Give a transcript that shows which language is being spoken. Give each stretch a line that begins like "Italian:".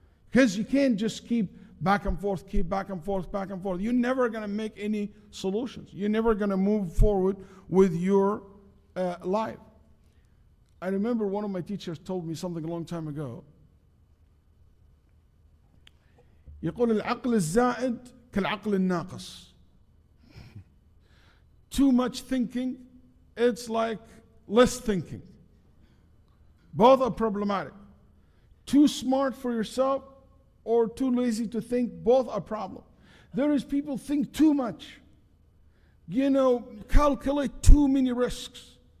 English: Because you can't just keep back and forth, back and forth. You're never going to make any solutions. You're never going to move forward with your life. I remember one of my teachers told me something a long time ago.
Arabic: يقول العقل الزائد كالعقل الناقص.
English: Too much thinking, it's like less thinking. Both are problematic. Too smart for yourself or too lazy to think, both are problem. There is people think too much. Calculate too many risks.